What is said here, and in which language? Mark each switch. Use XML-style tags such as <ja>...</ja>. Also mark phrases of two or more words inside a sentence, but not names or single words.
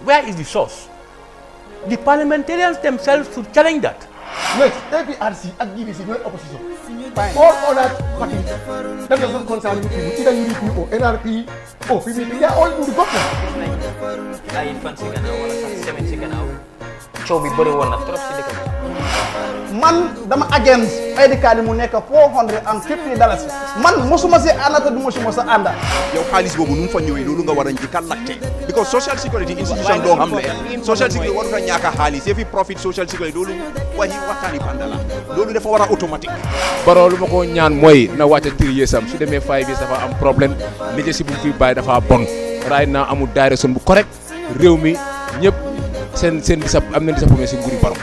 <en>Where is the source? The parliamentarians themselves should challenge that. Wait, APRC and GBC, no opposition. Fine. All other parties, that doesn't concern you people, either UDP or NRP or PPP, they are all in the government.</en> <wo>Ay fan si gannaaw wala sax semaine si gannaaw coow bi bëri woon na trop si dëkk bi. Man dama</wo> <en>against ID card</en> <wo>mu nekk $450. Man mosuma si ànd te du mosuma sa ànda. yow xaalis boobu nu mu fa ñëwee loolu nga war a njëkk a laajte because</wo> <en>social security institution</en> <wo>doo xam ne</wo> <en>social security</en> <wo>warut a ñàkk a xaalis yëfi profit</wo> <en>social security</en> <wo>loolu waxtaani banda la loolu dafa war a automatique. Barrow lu ma ko ñaan mooy na wàcce 3 years am su demee 5 years dafa am problème leadership bu mu fi bàyyi dafa bon</wo> <en>right now</en> <wo>amul direction bu correct réew mi ñëpp seen am nañ disappointé si nguuri Barrow.</wo>